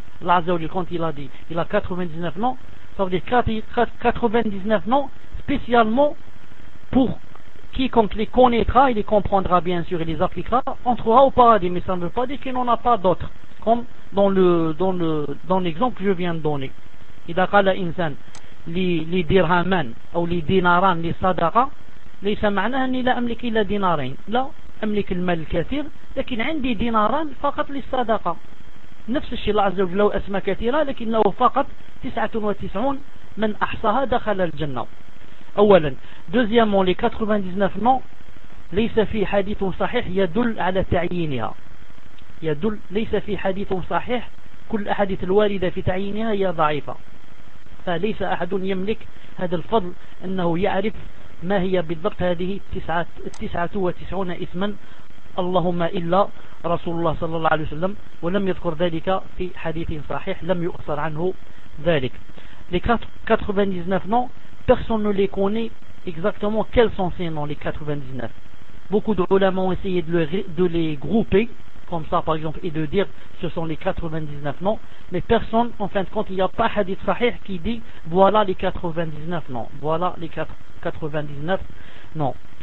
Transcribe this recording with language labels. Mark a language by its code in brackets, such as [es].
[fr] Là, quand il a dit il a 99 noms, ça veut dire 99 noms spécialement pour quiconque les connaîtra, il les comprendra bien sûr et les appliquera, entrera au paradis. Mais ça ne veut pas dire qu'il n'en a pas d'autres, comme dans l'exemple que je viens de donner. Il a dit la insan. Les dirhaman ou les dinaran, les sadaqa, [ar] ليس معناها اني لا املك الا دينارين لا املك المال الكثير لكن عندي ديناران فقط للصدقه. نفس الشيء الله عز وجل له اسماء كثيره لكن له فقط 99 من احصاها دخل الجنه. اولا [fr] deuxièmement les 99 noms [ar] ليس في حديث صحيح يدل على تعيينها يدل ليس في حديث صحيح كل احاديث الوارده في تعيينها هي ضعيفه. فليس أحد يملك هذا الفضل أنه يعرف ما هي بالضبط هذه 99 اسما اللهم إلا رسول الله صلى الله عليه وسلم، ولم يذكر ذلك في حديث صحيح لم يؤثر عنه ذلك. [fr] Les 99 noms, personne ne les connaît exactement quels sont ces noms, les 99. Beaucoup d'ulama ont essayé de les grouper comme ça par exemple et de dire ce sont les 99 noms, mais personne en fin de compte, il n'y a pas hadith sahih qui dit voilà les 99 noms, voilà les 99 noms.